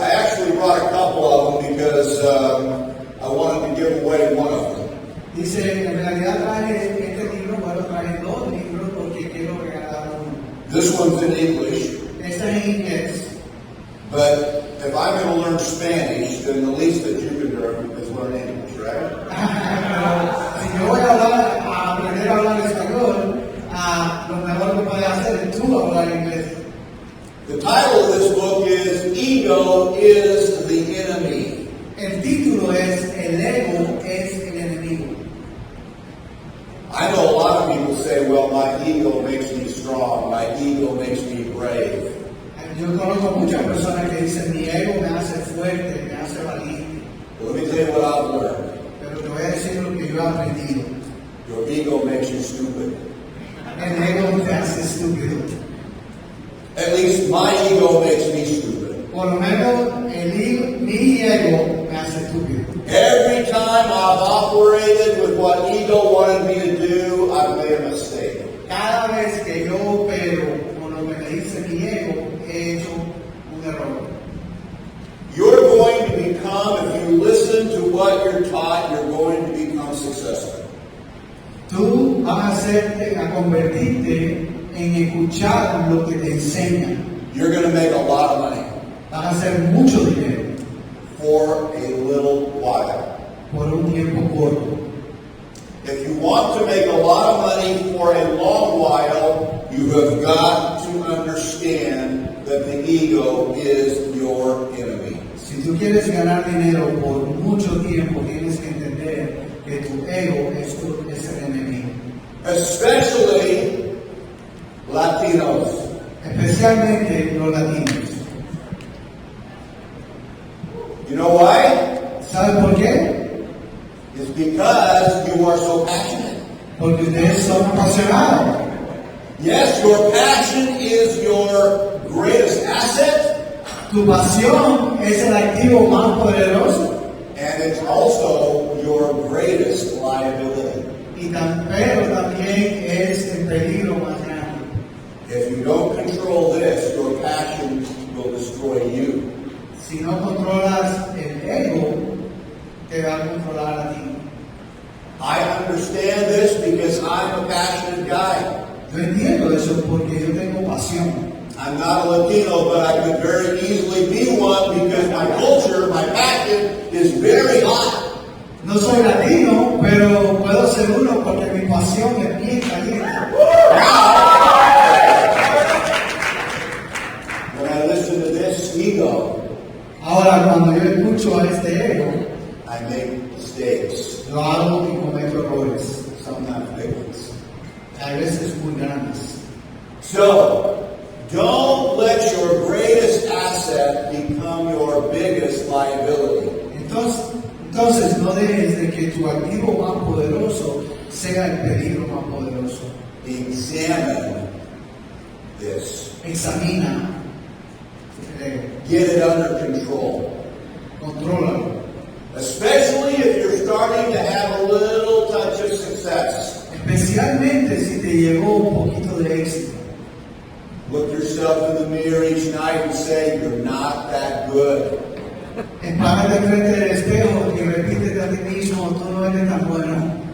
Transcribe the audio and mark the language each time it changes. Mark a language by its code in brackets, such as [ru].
[en] I actually brought a couple of them because I wanted to give away one of them. [es] Dice, en realidad traje este libro, bueno, traje dos libros porque quiero regalar uno. [en] This one's in English. [es] Este es en inglés. [en] But if I'm going to learn Spanish, then the least that you can learn is learn English, right? [es] Si yo voy a aprender a hablar español, lo mejor que puedes hacer es tú hablar inglés. [en] The title of this book is Ego is the Enemy. [es] El título es El ego es el enemigo. [en] I know a lot of people say, well, my ego makes me strong, my ego makes me brave. [es] Yo conozco muchas personas que dicen mi ego me hace fuerte, me hace valiente. [en] Well, let me tell you what I've learned. [es] Pero te voy a decir lo que yo he aprendido. [en] Your ego makes you stupid. [es] El ego te hace estúpido. [en] At least my ego makes me stupid. [es] Por lo menos mi ego me hace estúpido. [en] Every time I've operated with what ego wanted me to do, I've made a mistake. [es] Cada vez que yo opero con lo que me dice mi ego, he hecho un error. [en] You're going to become, if you listen to what you're taught, you're going to become successful. [es] Tú vas a convertirte en escuchar lo que te enseñan. [en] You're going to make a lot of money [es] Vas a hacer mucho dinero [en] for a little while. [es] por un tiempo corto. [en] If you want to make a lot of money for a long while, you have got to understand that the ego is your enemy. [es] Si tú quieres ganar dinero por mucho tiempo, tienes que entender que tu ego es el enemigo. [en] Especially Latinos. [es] Especialmente los latinos. [en] You know why? [es] ¿Saben por qué? [en] It's because you are so passionate. [es] Porque ustedes son apasionados. [en] Yes, your passion is your greatest asset, [es] Tu pasión es el activo más poderoso [en] and it's also your greatest liability. [es] pero también es el peligro más grande. [en] If you don't control this, your passion will destroy you. [es] Si no controlas el ego, te va a controlar a ti. [en] I understand this because I'm a passionate guy. [es] Yo entiendo eso porque yo tengo pasión. [en] I'm not a Latino, but I could very easily be one because my culture, my passion is very hot. [es] No soy latino, pero puedo ser uno porque mi pasión es bien caliente. [en] When I listen to this ego, [es] Ahora, cuando yo escucho a este ego, [en] I make mistakes, [es] lo hago y cometo errores. [en] sometimes big ones. [es] A veces muy grandes. [en] So, don't let your greatest asset become your biggest liability. [es] Entonces no dejes de que tu activo más poderoso sea el peligro más poderoso. [en] Examine this. [es] Examina el ego. [en] Get it under control. [es] Contrólalo. [en] Especially if you're starting to have a little touch of success. [es] Especialmente si te llegó un poquito de éxito. [en] Look yourself in the mirror each night and say, you're not that good. [es] Párate frente del espejo y repítete a ti mismo, tú no eres tan bueno.